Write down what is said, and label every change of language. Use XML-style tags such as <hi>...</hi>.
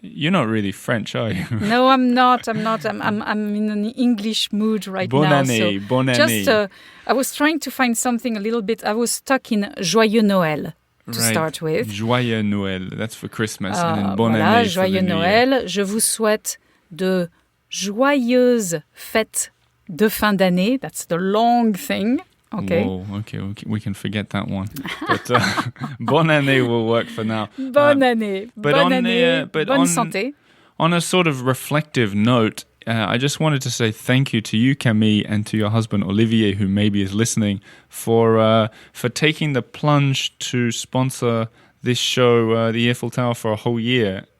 <en>You're not really French, are you? No, I'm not. I'm in an English mood right</en> <fr>Bonne</fr> <en>now.</en> <fr>année, bonne année.</fr> <en>Just, I was trying to find something a little bit. I was stuck in</en> <fr>Joyeux Noël</fr> <en>to start with.</en> <fr>Joyeux Noël,</fr> <en>that's for Christmas. And then</en> <fr>bonne année</fr> <en>for</en> <fr>Joyeux</fr> <en>the New</en> <fr>Noël.</fr> <en>Year.</en> <fr>Je vous souhaite de joyeuses fêtes de fin d'année.</fr> <en>That's the long thing. Okay. Whoa, okay, we can forget that one. But</en> <fr>bonne année</fr> <en>will work for now.</en> <fr>Bonne année. Bonne année. Bonne santé.</fr> <en>On a sort of reflective note, I just wanted to say thank you to you, Camille, and to your husband, Olivier, who maybe is listening, for taking the plunge to sponsor this show, the Eiffel Tower, for a whole year.</en>